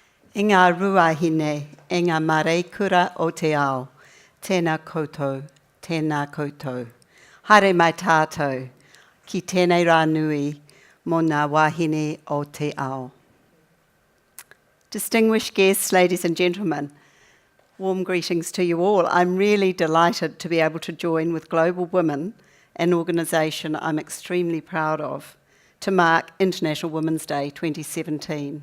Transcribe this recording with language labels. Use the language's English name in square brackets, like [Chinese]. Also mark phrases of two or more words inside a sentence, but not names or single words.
[Māori] I ngā ruahine, e ngā mareikura o te ao, tēnā koutou, tēnā koutou. Haere mai tātou, ki tēnei rā nui, mō ngā wahine o te ao. [English] Distinguished guests, ladies and gentlemen, warm greetings to you all. I'm really delighted to be able to join with Global Women, an organisation I'm extremely proud of, to mark International Women's Day 2017.